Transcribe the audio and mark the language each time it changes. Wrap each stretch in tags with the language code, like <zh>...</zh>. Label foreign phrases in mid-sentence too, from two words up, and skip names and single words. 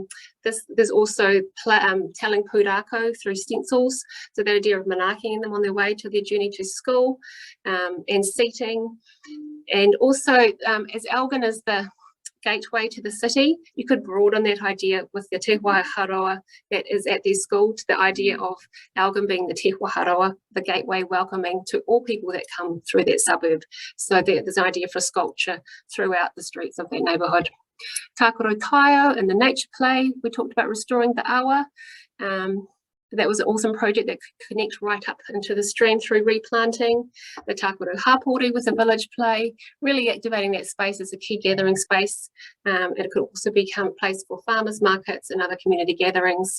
<en>There's also telling pūrākau through stencils, so the idea of manakiing them on their way to their journey to school, and seating. And also, as Algon is the gateway to the city, you could broaden that idea with the</en> <mi>te waharoa</mi> <en>that is at their school to the idea of Algon being the</en> <mi>te waharoa,</mi> <en>the gateway welcoming to all people that come through that suburb. So there's an idea for sculpture throughout the streets of that neighbourhood.</en> <mi>Tākaro taio</mi> <en>and the nature play, we talked about restoring the awa. That was an awesome project that could connect right up into the stream through replanting. The</en> <mi>Tākaro hapori</mi> <en>was a village play, really activating that space as a key gathering space. It could also become a place for farmers markets and other community gatherings.</en>